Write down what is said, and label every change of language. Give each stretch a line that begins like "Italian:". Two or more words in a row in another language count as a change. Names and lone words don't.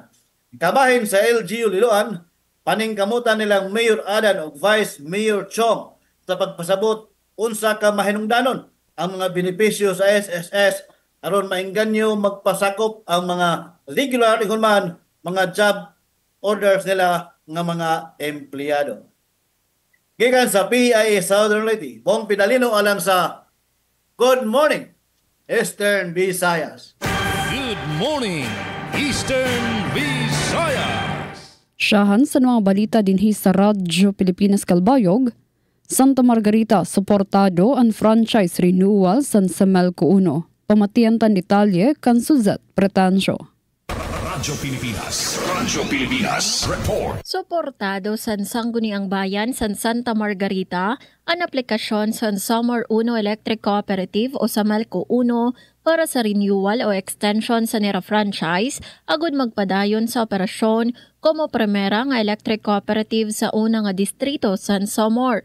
Cebuano: Kabahin sa LGU Liloan, paningkamutan nilang Mayor Adan o Vice Mayor Chong sa pagpasabot unsa ka mahinungdanon ang mga benepisyo sa SSS aron maingganyo magpasakop ang mga regular man mga job orders nila nga mga empleyado. Gikan sa PIA Southern Leyte, Bong Pidalino alang sa Good Morning, Eastern Visayas.
English: Good morning, Eastern Visayas.
Cebuano: Siyahan sa mga balita dinhi sa Radyo Pilipinas Kalbayog, Santa Margarita suportado ang franchise renewal sa Semelco 1.
Waray: Pamatian tan detalye kan Suzette Pretensio. Radyo Pilipinas Report. Suportado sa Sangguniang Bayan sa Santa Margarita ang aplikasyon sa Summer 1 Electric Cooperative o Semelco 1 para sa renewal o extension sa nila franchise agud magpadayon sa operasyon
Spanish: como primera
Waray: nga
English: electric cooperative
Waray: sa una nga distrito sa Samar.